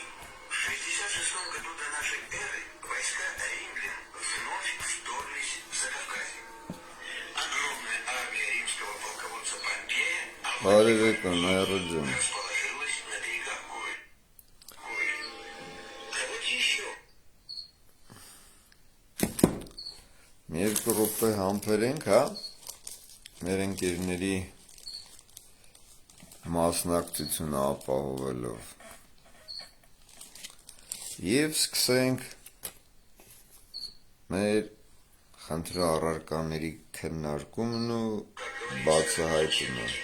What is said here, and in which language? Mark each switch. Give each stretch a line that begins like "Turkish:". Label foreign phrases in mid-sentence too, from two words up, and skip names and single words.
Russian: В 1966 году до нашей эры войска римлян вновь вторглись в Закавказье. Огромная армия римского полководца Помпея расположилась на берегах Куры. А вот еще.
Armenian: Երկու րոպե համբերենք, հա, մեր ընկերների մասնակցությունը ապահովելով և սկսենք մեր խնդրի առարկաների քննարկումն ու բացահայտումը։